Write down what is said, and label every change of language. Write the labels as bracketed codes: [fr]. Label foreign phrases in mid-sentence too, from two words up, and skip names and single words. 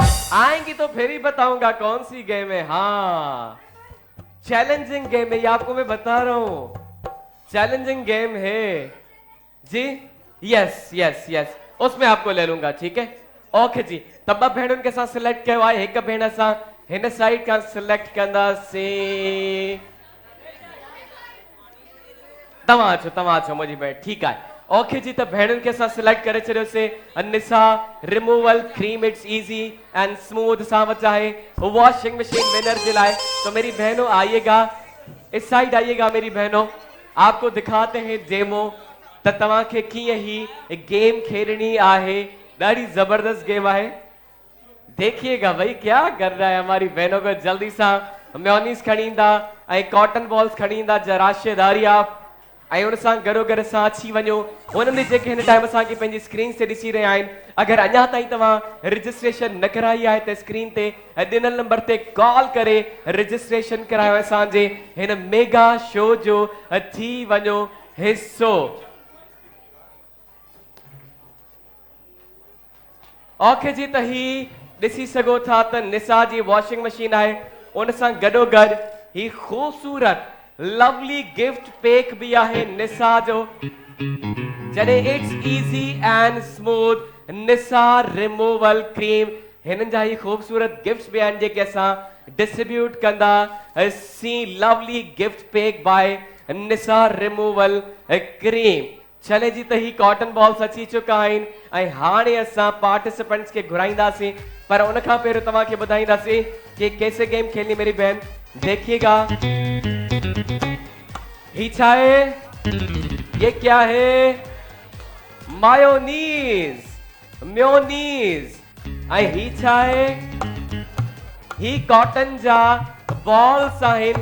[hi] आएंगी तो फिर ही बताऊंगा कौन सी गेम है। हाँ, चैलेंजिंग गेम है ये, आपको मैं बता रहा हूं, चैलेंजिंग गेम है जी। [en] yes yes yes, [hi] उसमें आपको ले लूंगा, ठीक है। [sd] ओके जी, तब भेण के साथ सिलेक्ट कयो आहे, एक भेण सां हिन साइड का सिलेक्ट कंदासीं। तव्हां छो मुंहिंजी भेण, ठीकु आहे। ओके जी, त भेणुनि के साथ सिलेक्ट करे छॾियोसीं। निसा रिमूवल क्रीम, [en] it's easy and smooth [sd] सां वटि आहे [en] washing machine [sd] विनर जे लाइ। [hi] तो मेरी बहनों आइएगा, इस साइड आइएगा मेरी बहनों, आपको दिखाते हैं डेमो [sd] त तव्हां खे कीअं ही गेम खेलनी आहे। ॾाढी जबरदस्त गेम आहे, [hi] देखिएगा भाई क्या कर रहा है हमारी बहनों को। [sd] जल्दी सा मेयोनीज़ खणी ईंदा ऐं [en] cotton balls [sd] खणी ईंदा, जराशेदारी आप ऐं उन सां गॾोगॾु असां अची वञो उन्हनि जेके हिन टाइम असांखे पंहिंजी स्क्रीन ते ॾिसी रहिया आहिनि। अगरि अञा ताईं तव्हां रजिस्ट्रेशन न कराई आहे त स्क्रीन ते ॾिनल नंबर ते कॉल करे रजिस्ट्रेशन करायो, असांजे हिन मेगा शो जो थी वञो हिस्सो। ओके जी, त ही ॾिसी सघो था त निसा जी [en] washing machine [sd] आहे, उन सां गॾोगॾु ही ख़ूबसूरत [en] lovely gift pack [sd] भी आहे निसा जो, जॾहिं [en] it's easy and smooth [sd] निसा रिमूवल क्रीम। हिननि जा ही ख़ूबसूरत गिफ्ट्स भी आहिनि जेके असां डिस्ट्रीब्यूट कंदा सी। [en] lovely gift pack by निसा रिमूवल क्रीम। [sd] चले जी, त ही [en] cotton balls [sd] अची चुका आहिनि ऐं हाणे असां पार्टिसिपेंट्स खे घुराईंदासीं, पर उन खां पहिरियों तव्हांखे ॿुधाईंदासीं [hi] कि कैसे गेम खेलनी मेरी बहन। [sd] देखिएगा ही चाहे, [hi] ये क्या है, [sd] मायोनीज म्योनीज ऐं ही चाहे, ही कॉटन जा बॉल्स आहिनि।